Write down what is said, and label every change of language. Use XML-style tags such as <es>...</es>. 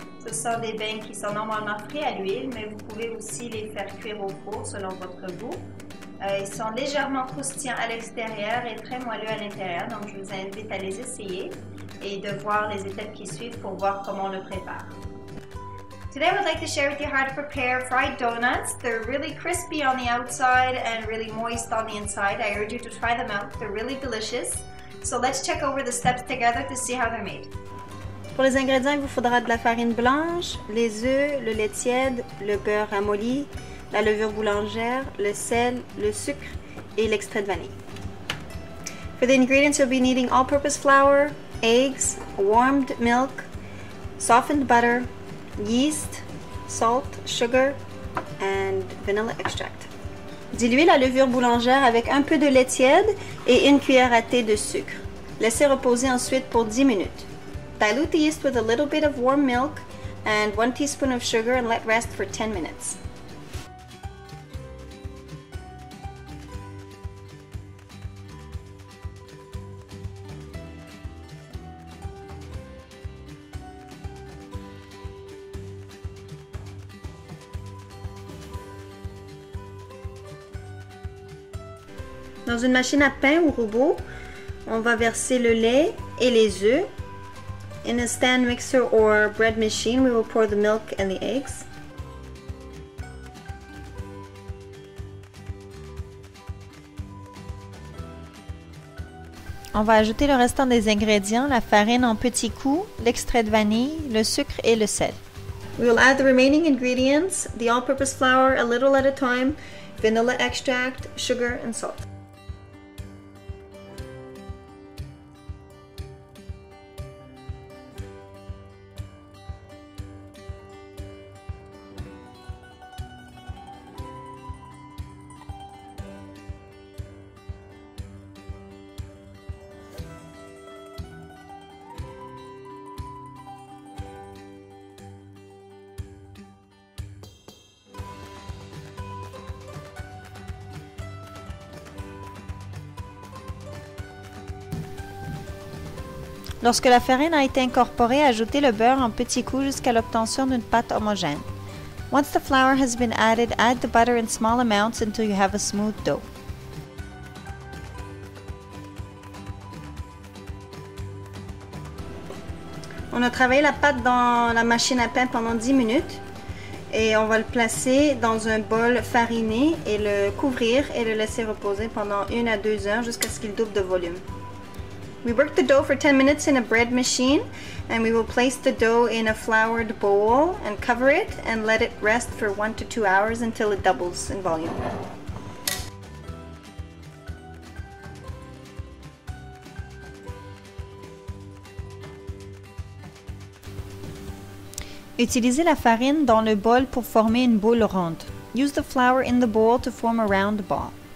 <fr>Ce sont des beignes qui sont normalement frits à l'huile, mais vous pouvez aussi les faire cuire au four selon votre goût. Ils sont légèrement croustillants à l'extérieur et très moelleux à l'intérieur, donc je vous invite à les essayer et de voir les étapes qui suivent pour voir comment on le prépare.</fr> <en>Today I would like to share with you how to prepare fried donuts. They're really crispy on the outside and really moist on the inside. I urge you to try them out. They're really delicious. So let's check over the steps together to see how they're made.</en> <fr>Pour les ingrédients, il vous faudra de la farine blanche, les œufs, le lait tiède, le beurre ramolli, la levure boulangère, le sel, le sucre et l'extrait de vanille.</fr> <en>For the ingredients, you'll be needing all-purpose flour, eggs, warmed milk, softened butter, yeast, salt, sugar, and vanilla extract.</en> <fr>Diluez la levure boulangère avec un peu de lait tiède et une cuillère à thé de sucre. Laissez reposer ensuite pour 10 minutes.</fr> <en>Dilute the yeast with a little bit of warm milk and 1 teaspoon of sugar and let rest for 10 minutes.</en> <fr>Dans une machine à pain ou robot, on va verser le lait et les œufs.</fr> <en>In a stand mixer or bread machine, we will pour the milk and the eggs.</en> <fr>On va ajouter le restant des ingrédients, la farine en petits coups, l'extrait de vanille, le sucre et le sel.</fr> <en>We will add the remaining ingredients, the all-purpose flour a little at a time, vanilla extract, sugar and salt.</en> <fr>Lorsque la farine a été incorporée, ajoutez le beurre en petits coups jusqu'à l'obtention d'une pâte homogène.</fr> <en>Once the flour has been added, add the butter in small amounts until you have a smooth dough.</en> <fr>On a travaillé la pâte dans la machine à pain pendant 10 minutes et on va le placer dans un bol fariné et le couvrir et le laisser reposer pendant 1 à 2 heures jusqu'à ce qu'il double de volume.</fr> <en>We work the dough for 10 minutes in a bread machine and we will place the dough in a floured bowl and cover it and let it rest for 1 to 2 hours until it doubles in volume.</en> <fr>Utilisez la farine dans le bol pour former une boule ronde.</fr> <en>Use the flour in the bowl to form a round ball.</en>